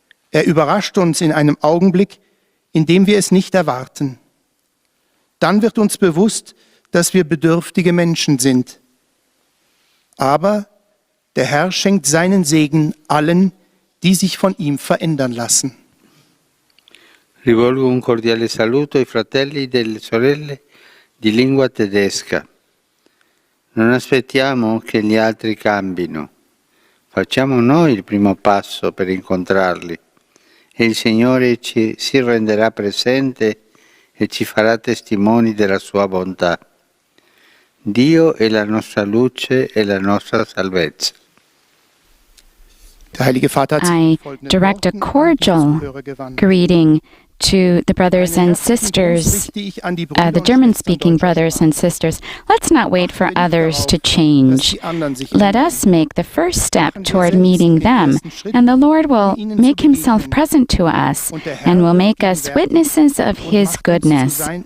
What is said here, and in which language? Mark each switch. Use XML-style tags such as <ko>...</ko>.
<de>Er überrascht uns in einem Augenblick, in dem wir es nicht erwarten. Dann wird uns bewusst, dass wir bedürftige Menschen sind. Aber der Herr schenkt seinen Segen allen, die sich von ihm verändern lassen.</de> <it>Rivolgo un cordiale saluto ai fratelli e delle sorelle di lingua tedesca. Non aspettiamo che gli altri cambino. Facciamo noi il primo passo per incontrarli e il Signore si renderà presente e ci farà testimoni della sua bontà. Dio è la nostra luce e la nostra salvezza.</it> <en>I direct a cordial greeting to the brothers and sisters, the German-speaking brothers and sisters. Let's not wait for others to change. Let us make the first step toward meeting them, and the Lord will make himself present to us and will make us witnesses of his goodness.</en>